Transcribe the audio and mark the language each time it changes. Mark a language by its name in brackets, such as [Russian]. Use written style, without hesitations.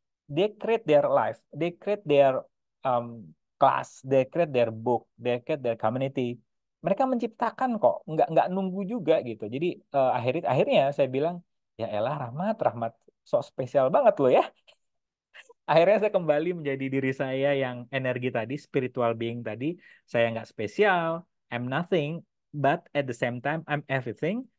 [English] They create their life, they create their um, class, they create their book, they create their community. [Indonesian] Mereka menciptakan kok, nggak nunggu juga gitu. Jadi akhirnya saya bilang, ya elah Rahmat, Rahmat sok spesial banget loh ya. Akhirnya saya kembali menjadi diri saya yang energi tadi, spiritual being tadi. Saya nggak spesial, [English] I'm nothing, but at the same time I'm everything.